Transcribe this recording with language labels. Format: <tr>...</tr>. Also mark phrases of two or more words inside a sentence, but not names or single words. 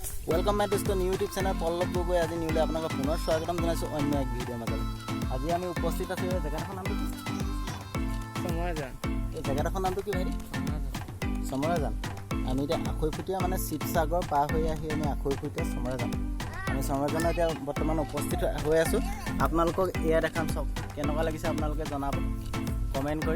<en>welcome my</en> <as>दोस्त</as> <en>new YouTube channel</en> <as>पल्लव गगৈ আজি নিউলে আপোনাক পুনৰ স্বাগতম জনাইছো অন্য এক ভিডিঅ' মাজত। আজি আমি উপস্থিত আছো এই জেগাখনৰ নামটো কি? সমৰাজান। এই জেগাখনৰ নামটো কি ভাই? সমৰাজান। আমি এতিয়া আখৈফুটীয়া মানে শিৱসাগৰ পাৰ হৈ আহি আমি আখৈফুটীয়া সমৰাজান। আমি সমৰাজানত এতিয়া বৰ্তমান উপস্থিত হৈ আছো। আপোনালোকক এয়া দেখাম, চাওক কেনেকুৱা লাগিছে আপোনালোকে জনাব কমেণ্ট কৰি।</as>